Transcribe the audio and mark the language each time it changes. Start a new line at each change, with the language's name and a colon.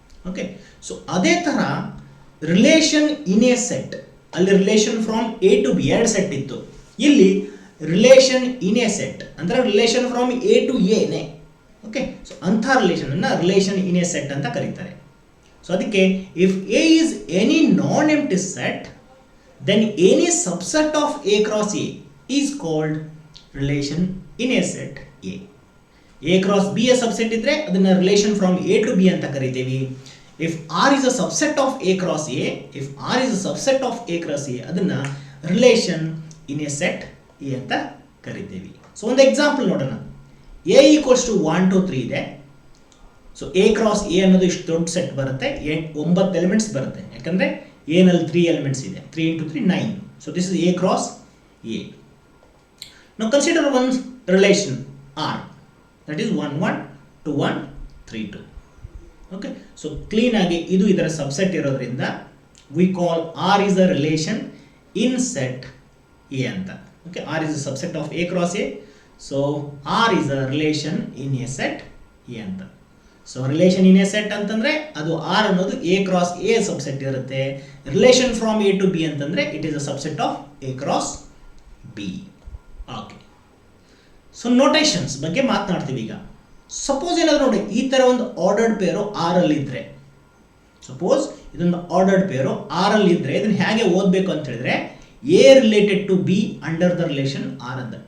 Kannada: Okay, so ಅದೇ ಥರ relation in a set, ಅಲ್ಲಿ relation from A to B ಎರಡು ಸೆಟ್ ಇತ್ತು, ಇಲ್ಲಿ ರಿಲೇಷನ್ ಇನ್ ಎ ಸೆಟ್ ಅಂದರೆ ರಿಲೇಷನ್ ಫ್ರಾಮ್ ಎ ಟು ಎನೇ. ಓಕೆ, ಸೊ ಅಂಥ ರಿಲೇಷನನ್ನು ರಿಲೇಷನ್ ಇನ್ ಎ ಸೆಟ್ ಅಂತ ಕರೀತಾರೆ. ಸೊ ಅದಕ್ಕೆ
English: If A is any non empty set, then any subset of A cross A is called relation in a set A. A cross B a subset ಇದ್ರೆ ಅದನ್ನ relation from A to B
Kannada: ಅಂತ ಕರಿತೀವಿ.
English: If R is a subset of A cross A, if R is a subset of A cross A, ಅದನ್ನ relation in a set A
Kannada: ಅಂತ ಕರಿತೀವಿ. So ಒಂದು example ನೋಡೋಣ.
English: A equals to 1 2 3 ಇದೆ.
Kannada: So A cross A ಅನ್ನೋದು ಇಷ್ಟು ದೊಡ್ಡ set ಬರುತ್ತೆ, 9 ಎಲಿಮೆಂಟ್ಸ್ ಬರುತ್ತೆ. ಯಾಕಂದ್ರೆ A ನಲ್ಲಿ 3 ಎಲಿಮೆಂಟ್ಸ್ ಇದೆ, 3 into 3 9.
English: So this is A cross A. Now consider one relation R, that is 1 1 2 1 3 2. Okay, so clean
Kannada: ಆಗಿ ಇದು ಇದರ ಸಬ್ಸೆಟ್ ಇರೋದ್ರಿಂದ
English: we call R is a relation in set A ಅಂತ. Okay, R is a subset of A cross A, so R is a relation in a set A ಅಂತ.
Kannada: So relation in a set ಅಂತಂದರೆ ಅದು R ಅನ್ನೋದು A cross A subset ಇರುತ್ತೆ.
English: Relation from A to B ಅಂತಂದರೆ it is a subset of A cross B.
Kannada: Okay, so notations ಬಗ್ಗೆ ಮಾತನಾಡ್ತೀವಿ ಈಗ. Suppose ಏನಾದರೂ ನೋಡಿ, ಈ ಥರ ಒಂದು ಆರ್ಡರ್ಡ್ ಪೇರು ಆರಲ್ಲಿ ಇದ್ದರೆ, ಸಪೋಸ್ ಇದೊಂದು ಆರ್ಡರ್ಡ್ ಪೇರು ಆರಲ್ಲಿ ಇದ್ದರೆ ಇದನ್ನು ಹೇಗೆ ಓದಬೇಕು ಅಂತ ಹೇಳಿದ್ರೆ,
English: A related to B under the relation R
Kannada: ಅಂತ.